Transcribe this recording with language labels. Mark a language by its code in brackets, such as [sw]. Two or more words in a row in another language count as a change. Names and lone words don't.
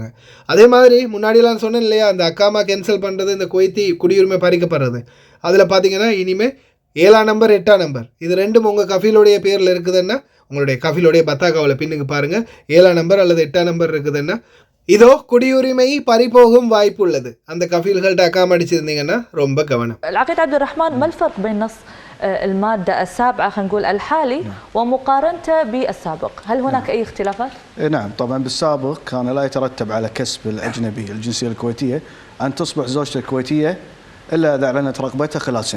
[ta] அதே மாதிரி முன்னாடியெல்லாம் சொன்னேன் இல்லையா, அந்த அக்காமா கேன்சல் பண்ணுறது, இந்த குவைத்தி குடியுரிமை பறிக்கப்படுறது, அதில் பார்த்தீங்கன்னா இனிமேல் 7ஆம் நம்பர் 8ஆம் நம்பர் இது ரெண்டும் உங்கள் கஃபீலுடைய பேரில் இருக்குதுன்னா உங்களுடைய கஃபீலுடைய பத்தாக்காவில் பின்னுக்கு பாருங்கள் 7ஆம் நம்பர் அல்லது 8ஆம் நம்பர் இருக்குதுன்னா இதோ குடியுரிமை பறிபோகும் வாய்ப்பு உள்ளது. அந்த கஃபீல்கள்ட்ட அக்காம அடிச்சிருந்தீங்கன்னா ரொம்ப கவனம். [ar] العقيد عبد الرحمن ما الفرق بين نص المادة السابعة خلينا نقول الحالي ومقارنته بالسابق؟ هل هناك أي اختلافات؟ نعم طبعا بالسابق كان لا يترتب على كسب الأجنبي الجنسية الكويتية أن تصبح زوجته الكويتية إلا إذا أعلنت رغبتها خلال سنة.